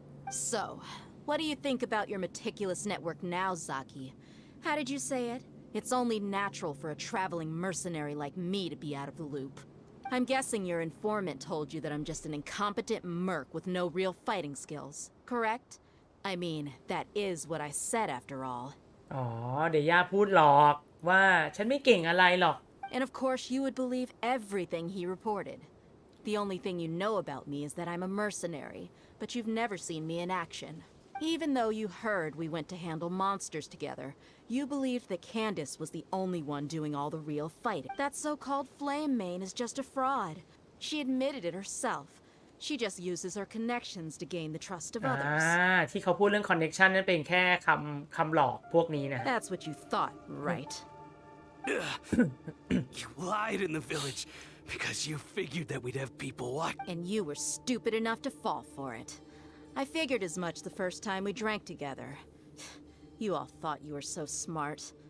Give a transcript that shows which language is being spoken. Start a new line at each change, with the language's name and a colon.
English: So, what do you think about your meticulous network now, Zaki? How did you say it? It's only natural for a traveling mercenary like me to be out of the loop. I'm guessing your informant told you that I'm just an incompetent merc with no real fighting skills, correct? I mean, that is what I said after all.
Thai: อ๋อเดี๋ยวย่าพูดหลอกว่าฉันไม่เก่งอะไรหรอก
English: And of course, you would believe everything he reported. The only thing you know about me is that I'm a mercenary, but you've never seen me in action. Even though you heard we went to handle monsters together, you believed that Candace was the only one doing all the real fighting. That so-called flame main is just a fraud. She admitted it herself. She just uses her connections to gain the trust of others.
Thai: ที่เขาพูดเรื่อง connection นั่นเป็นแค่คำหลอกพวกนี้นะ
English: That's what you thought, right? You lied in the village because you figured that we'd have people watch. And you were stupid enough to fall for it. I figured as much the first time we drank together. You all thought you were so smart.